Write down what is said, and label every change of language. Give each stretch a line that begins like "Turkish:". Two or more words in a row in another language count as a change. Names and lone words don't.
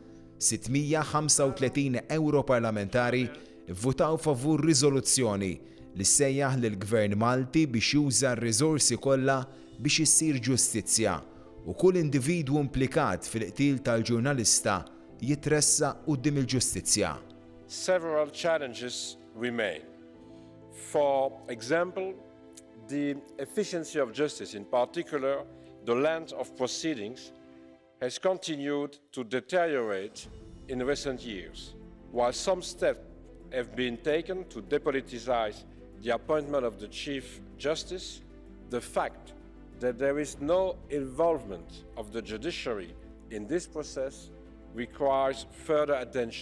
Maltese: 635 Europarlamentari vvutaw favur riżoluzzjoni li ssejjaħ lill-Gvern Malti biex juża r-riżorsi kollha biex issir ġustizzja u kull individwu implikat fil-qtil tal-ġurnalista jitressa quddiem il-ġustizzja.
English: Several challenges remain. For example, the efficiency of justice, in particular, the length of proceedings, has continued to deteriorate in recent years. While some steps have been taken to depoliticize the appointment of the Chief Justice, the fact that there is no involvement of the judiciary in this process requires further attention.